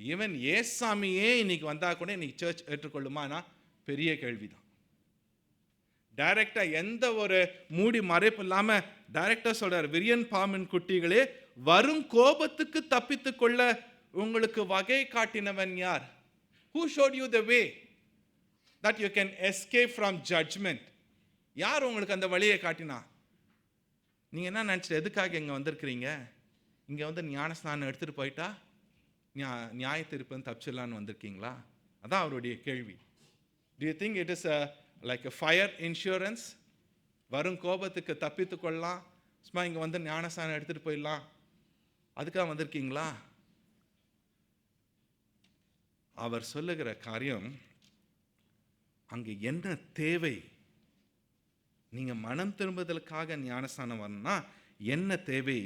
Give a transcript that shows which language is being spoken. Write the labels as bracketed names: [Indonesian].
[Tamil] Even ஏசாமியே இன்னைக்கு வந்தால் கூட இன்னைக்கு சர்ச் ஏற்றுக்கொள்ளுமானா பெரிய கேள்விதான். டைரக்டாக எந்த ஒரு மூடி மறைப்பு இல்லாமல் டைரக்டாக சொல்கிறார், விரியன் பாம்பின் குட்டிகளே, வரும் கோபத்துக்கு தப்பித்து கொள்ள உங்களுக்கு வகை காட்டினவன் யார்? [English] Who showed you the way that you can escape from judgment? [Tamil] யார் உங்களுக்கு அந்த வழியை காட்டினா? நீங்கள் என்ன நினச்சிட்டு எதுக்காக இங்கே வந்திருக்கிறீங்க? இங்கே வந்து ஞானஸ்நானம் எடுத்துகிட்டு போயிட்டா நியாய தீர்ப்புன்னு தப்பிச்சிடலான்னு வந்திருக்கீங்களா? அதான் அவருடைய கேள்வி. [English] Do you think it is like a fire insurance? [Tamil] வரும் கோபத்துக்கு தப்பித்து கொள்ளலாம், சும்மா இங்கே வந்து ஞானஸ்நானம் எடுத்துகிட்டு போயிடலாம், அதுக்காக வந்திருக்கீங்களா? அவர் சொல்லுகிற காரியம், அங்கே என்ன தேவை? நீங்கள் மனம் திரும்புதலுக்காக ஞானஸ்நானம் வரணும்னா என்ன தேவை?